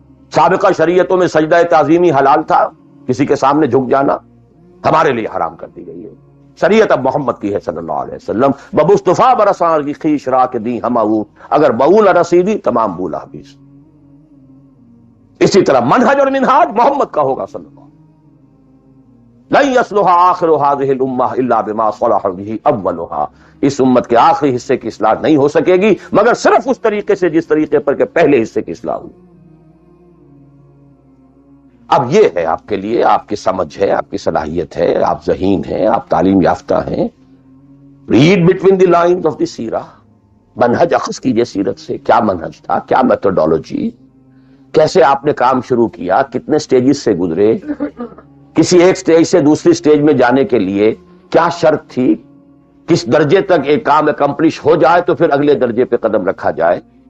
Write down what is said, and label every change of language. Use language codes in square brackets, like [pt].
[ur] سابقہ شریعتوں میں سجدہ تعظیمی حلال تھا، کسی کے سامنے جھک جانا، ہمارے لیے حرام کر دی گئی ہے. شریعت اب محمد کی ہے صلی اللہ علیہ وسلم. [fa] بمصطفیٰ برساں کی خیش را کے دی ہم اگر بہو نہ رسیدی تمام بولا حبیث. [ur] اسی طرح منہج اور منہاج محمد کا ہوگا صلی اللہ علیہ وسلم. [ar] لن يصلح آخر هذه الامہ الا بما صلح به اولها. [ur] اس امت کے آخری حصے کی اصلاح نہیں ہو سکے گی مگر صرف اس طریقے سے جس طریقے پر کہ پہلے حصے کی اصلاح ہوئی. اب یہ ہے آپ کے لیے، آپ کی سمجھ ہے، آپ کی صلاحیت ہے، آپ ذہین ہیں، آپ تعلیم یافتہ ہیں. [en] Read between the lines of the سیرہ. [ur] منہج اخذ کیجئے سیرت سے. کیا منہج تھا، کیا میتھڈالوجی، کیسے آپ نے کام شروع کیا، کتنے سٹیجز سے گزرے، کسی ایک سٹیج سے دوسری سٹیج میں جانے کے لیے کیا شرط تھی، کس درجے تک ایک کام اکمپلش ہو جائے تو پھر اگلے درجے پہ قدم رکھا جائے.